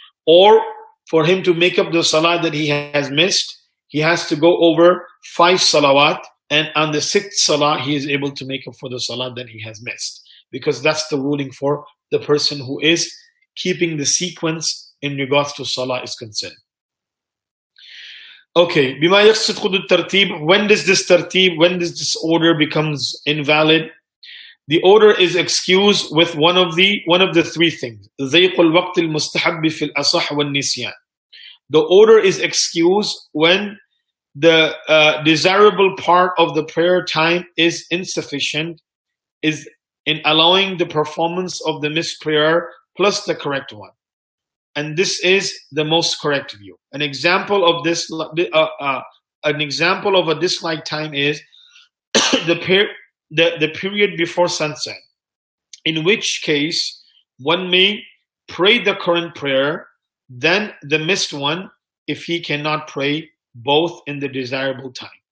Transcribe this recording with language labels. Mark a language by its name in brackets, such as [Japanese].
[English] Or for him to make up the salah that he has missed, he has to go over 5 salawat, and on the 6th salah he is able to make up for the salah that he has missed, because that's the ruling for the person who is keeping the sequence in regards to salah is concerned. Okay, [Arabic] bima yaqsid hudud tartib, [English] when does this order becomes invalid? The order is excused with one of the three things. [Arabic] ضيق الوقت المستحب في الأصح والنسيان. [English] The order is excused when the desirable part of the prayer time is insufficient, is in allowing the performance of the missed prayer plus the correct one. And this is the most correct view. An example of this, an example of a disliked time is the period before sunset, in which case one may pray the current prayer, then the missed one, if he cannot pray both in the desirable time.